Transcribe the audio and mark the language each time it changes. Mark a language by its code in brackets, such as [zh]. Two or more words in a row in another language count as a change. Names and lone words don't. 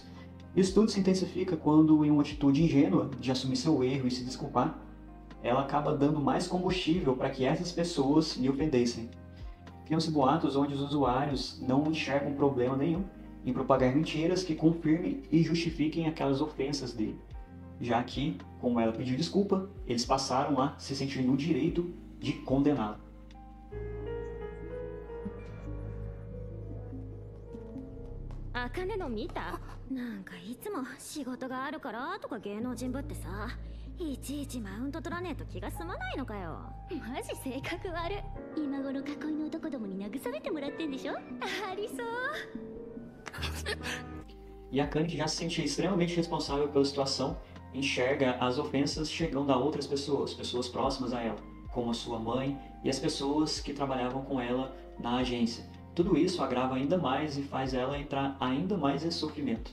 [pt] Isso tudo se intensifica quando, em uma atitude ingênua de assumir seu erro e se desculpar, ela acaba dando mais combustível para que essas pessoas lhe ofendessem. Criam-se boatos onde os usuários não enxergam problema nenhum em propagar mentiras que confirmem e justifiquem aquelas ofensas dele, já que, como ela pediu desculpa, eles passaram a se sentir no direito de condená-la. [ja] 茜の見た？なんかいつも仕事があるからとか芸能人ぶってさ、いちいちマウント取らねえと気が済まないのかよ。マジ性格悪い。今頃囲いの男どもに慰めてもらってんでしょ？ありそう。 [pt] E a Akane, que já se sentia extremamente responsável pela situação, enxerga as ofensas chegando a outras pessoas, pessoas próximas a ela, como a sua mãe e as pessoas que trabalhavam com ela na agência. Tudo isso agrava ainda mais e faz ela entrar ainda mais em sofrimento.